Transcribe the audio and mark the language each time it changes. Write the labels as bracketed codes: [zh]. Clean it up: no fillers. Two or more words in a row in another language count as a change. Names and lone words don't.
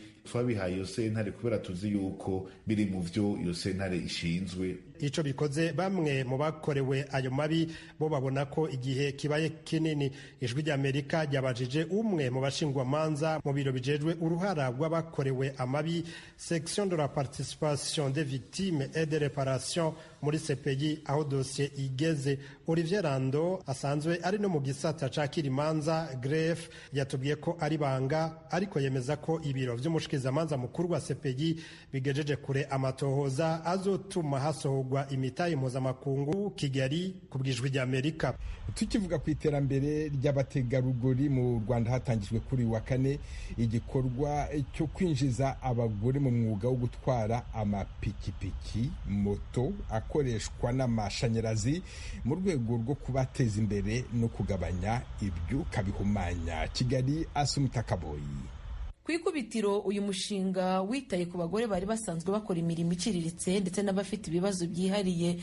[rn] twabihaye iyo sentare kubera tuzi yuko biri mu vyo iyo sentare ishinzwe. Ico bikoze bamwe mu bakorewe ayo mabi bo babona ko igihe kibaye kinini. Ijwi ry'Amerika ryabajije umwe mu bashingwamanza mu biro bijejwe uruhara rw'abakorewe amabi [fr] section de la participation des victimes et de réparation [rn] muri CPI aho dosiye igeze. Olivier Rando asanzwe ari no mu gisata cakira imanza greffe yatubwiye ko ari banga, ariko yemeza ko ibiro vy'umushikizamanza mukuru wa CPI bigejeje kure amatohoza azotuma hasohorwa imitahe mpuzamakungu Kigali ku bw'Ijwi ry'Amerika. [rw] Tukivuga ku iterambere ry'abategarugori mu Rwanda, hatangijwe kuri wa kane igikorwa cyo kwinjiza abagore mu mwuga wo gutwara amapikipiki moto akoreshwa n'amashanyarazi mu rwego rwo kubateza imbere no kugabanya ibyuka bihumanya. Kigali, Asumta Kaboyi. Ku ikubitiro uyu mushinga witaye ku bagore bari basanzwe bakora imirimo iciriritse ndetse n'abafite ibibazo byihariye.